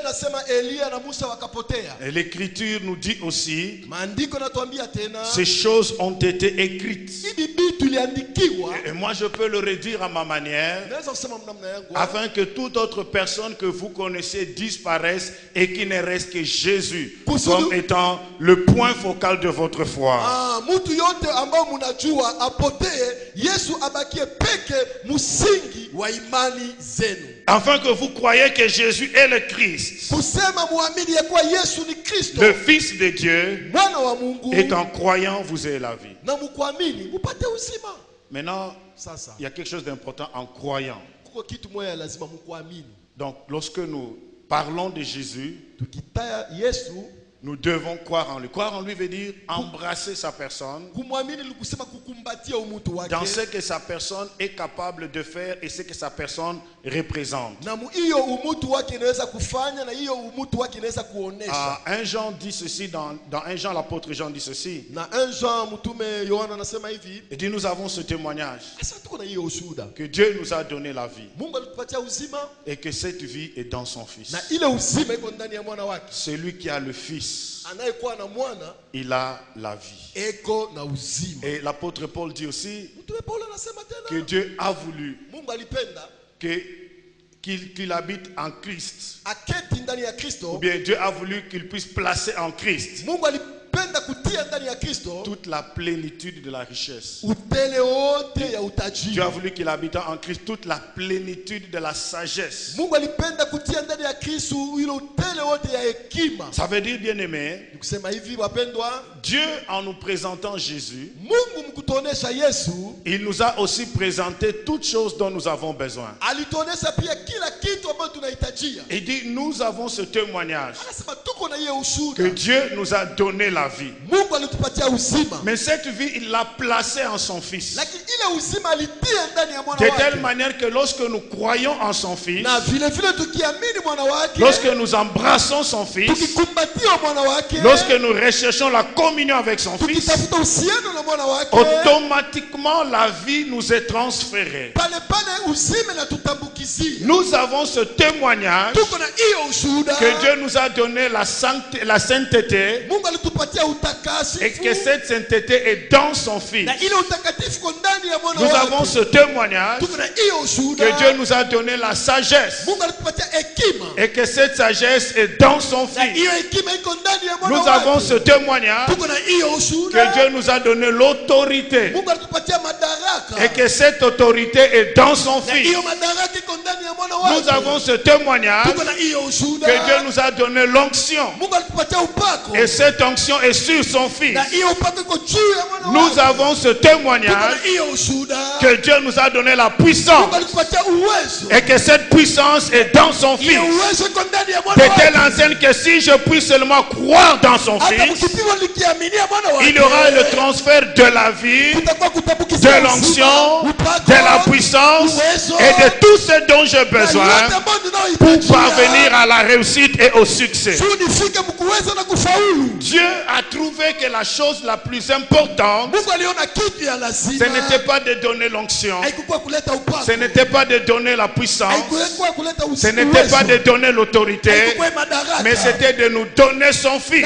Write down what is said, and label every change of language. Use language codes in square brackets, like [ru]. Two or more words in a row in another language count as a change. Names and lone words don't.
[fr] Et l'Écriture nous dit aussi, ces choses ont été écrites. Et moi je peux le réduire à ma manière, afin que toute autre personne que vous connaissez disparaisse et qu'il ne reste que Jésus comme étant le point focal de votre foi. [sw] Mutu yote ambao munajua apotee, Yesu abakie peke musingi wa imani zenu. [fr] Afin que vous croyez que Jésus est le Christ, [sw] Kusema muamini ya kuwa Yesu ni Kristo, [fr] le Fils de Dieu, [sw] mwana wa Mungu, [fr] et qu'en croyant vous ayez la vie. [sw] na mukuamini mupate uzima. [fr] Maintenant, [sw] Sasa [fr] il y a quelque chose d'important en croyant. [sw] kuko kitu moja lazima mukuamini. [fr] Donc, lorsque nous parlons de Jésus, [sw] Tukitaya Yesu, [fr] nous devons croire en lui. Croire en lui veut dire embrasser sa personne [sw] kumwamini ni kusema kukumbatia umutu wake, [fr] dans ce que sa personne est capable de faire et ce que sa personne représente. [sw] na hiyo umutu wake inaweza kufanya, na hiyo umutu wake inaweza kuonesha. [fr] 1 Jean dit ceci, dans 1 Jean, l'apôtre Jean dit ceci. [sw] Na 1 Jean mtume Yohana anasema hivi, [fr] Il dit, nous avons ce témoignage [sw] sasa tuko na hiyo ushuhuda, [fr] que Dieu nous a donné la vie [sw] Mungu alitupatia uzima, [fr] et que cette vie est dans son Fils. [sw] na ile uzima iko ndani ya mwana wake. [fr] Celui qui a le Fils, [sw] Anayekuwa na mwana [fr] il a la vie. [sw] eko na uzima. [fr] Et l'apôtre Paul dit aussi [sw] Mtume Paulo anasema [fr] que [sw] tena, [fr] Dieu a voulu [sw] Mungu alipenda [fr] qu'il habite en Christ. [sw] aketi ndani ya [fr] Ou [sw] Kristo. [fr] bien Dieu a voulu qu'il puisse placer en Christ [sw] Mungu alipenda kutia ndani ya Kristo [fr] toute la plénitude de la richesse. [sw] utele wote ya [fr] Dieu a [sw] utajiri. [fr] voulu qu'il habite en Christ toute la plénitude de la sagesse. [sw] Mungu alipenda kutia ndani ya Kristo ile utele wote ya hekima. [fr] Ça veut dire, bien aimé, [sw] Nikusema hivi wapendwa, [fr] Dieu en nous présentant Jésus, [sw] Mungu mkutuonesha Yesu, [fr] il nous a aussi présenté toutes choses dont nous avons besoin. [sw] alituonesha pia kila kitu ambacho tunahitajia. [fr] Il dit, nous avons ce témoignage [sw] Anasema tuko na hiyo [fr] que [sw] ushuhuda, [fr] Dieu nous a donné la vie. [sw] Mungu alitupatia uzima, [fr] Mais cette vie, il l'a placée en son Fils. [sw] lakini ile uzima alitia ndani ya mwana [fr] De telle [sw] wake. [fr] manière que lorsque nous croyons en son Fils, [sw] Na vile vile tukiamini mwana wake, [fr] lorsque nous embrassons son Fils, [sw] tukikumbatia mwana wake, [fr] lorsque nous recherchons la communion avec son Fils, [sw] tukitafuta uhusiano na mwana wake, [fr] automatiquement la vie nous est transférée. [sw] pale pale uzima na tutambukizia. [fr] Nous avons ce témoignage [sw] Tuko na hiyo ushuhuda, [fr] que Dieu nous a donné la sainteté [sw] Mungu alitupatia utakatifu, [fr] et que cette sainteté est dans son Fils. [sw] na ile utakatifu iko ndani ya mwana [fr] Nous [sw] wake. [fr] avons ce témoignage [sw] Tuko na hiyo ushuhuda, [fr] que Dieu nous a donné la sagesse [sw] Mungu alitupatia hekima, [fr] et que cette sagesse est dans son [sw] na [fr] Fils. [sw] hiyo hekima iko ndani ya mwana [fr] Nous [sw] wake. [fr] avons ce témoignage [sw] Tuko na hiyo [fr] que [sw] ushuhuda, [fr] Dieu nous a donné l'autorité [sw] Mungu alitupatia madaraka, [fr] et que cette autorité est dans son [sw] na [fr] Fils. [sw] hiyo madaraka iko ndani ya mwana wake. [fr] Nous avons ce témoignage [sw] Tuko na hiyo ushuhuda, [fr] que Dieu nous a donné l'onction [sw] Mungu alitupatia upako, [fr] et cette onction est sur son Fils. [sw] na hiyo upako iko juu ya mwana [fr] Nous [sw] wake. [fr] avons ce [sw] Tuko na [fr] témoignage [sw] hiyo ushuhuda, [fr] que Dieu nous a donné la puissance [sw] Mungu alitupatia uwezo, [fr] et que cette puissance est dans son Fils. [sw] hiyo uwezo iko ndani ya [fr] De [sw] mwana [fr] telle [sw] wake. [fr] enseigne que si je puis seulement croire dans son [sw] Hata [fr] Fils, [sw] mkipimo likiaminia mwana wake, [fr] il y aura le transfert de la vie, [sw] kutakuwa kutambukizia [fr] de [sw] uzima, [fr] l'onction, [sw] upako, [fr] de la puissance [sw] uwezo, [fr] et de tout ce dont j'ai [sw] na [fr] besoin [sw] yote ambayo [fr] pour [sw] ninayohitajia, [fr] parvenir à la réussite et au succès. [sw] juu nifike mkuweza na kufaulu. [fr] Dieu a trouvé que la chose la plus importante, [sw] Mungu aliona kitu ya [fr] ce [sw] lazima, [fr] n'était pas de donner l'onction, [sw] haikuwa kuleta upako, [fr] ce n'était pas de donner la puissance, [sw] haikuwa kuleta [fr] ce n'était pas de donner l'autorité, [sw] haikuwa madaraka, [fr] mais c'était de nous donner son Fils.